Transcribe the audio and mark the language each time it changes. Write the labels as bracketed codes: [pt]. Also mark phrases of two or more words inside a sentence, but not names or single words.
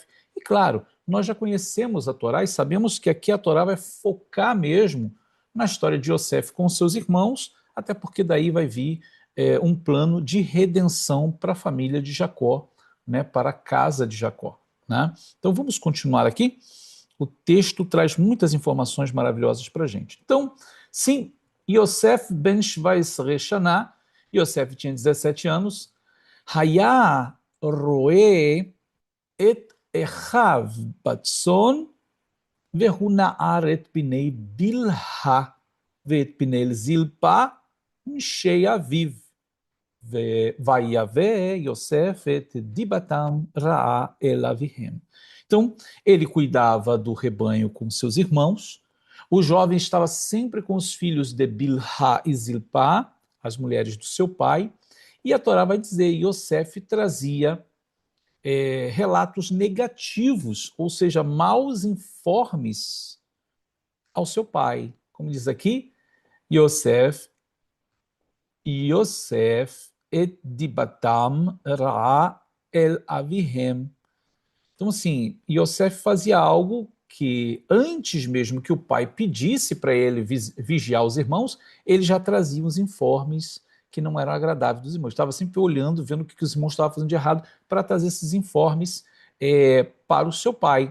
[pt] E claro, nós já conhecemos a Torá e sabemos que aqui a Torá vai focar mesmo na história de Yosef com seus irmãos, até porque daí vai vir um plano de redenção para a família de Jacó, né, para a casa de Jacó. Né? Então vamos continuar aqui. O texto traz muitas informações maravilhosas para a gente. Então, sim, [he] יוסף בן 17 שנה, [pt] Yosef tinha 17 anos, [he] היה רעה את אחיו בצאן והוא נער את פני בלהה ואת פני זלפה משי אביו. ויבא יוסף את דיבתם רעה אל אביהם. [pt] Então, ele cuidava do rebanho com seus irmãos, o jovem estava sempre com os filhos de Bilhá e Zilpá, as mulheres do seu pai, e a Torá vai dizer, Yosef trazia relatos negativos, ou seja, maus informes ao seu pai. Como diz aqui, [he] יוסף את דבתם רעה אל אביהם. [pt] Então, assim, Yosef fazia algo que, antes mesmo que o pai pedisse para ele vigiar os irmãos, ele já trazia os informes que não eram agradáveis dos irmãos. Estava sempre olhando, vendo o que os irmãos estavam fazendo de errado, para trazer esses informes para o seu pai.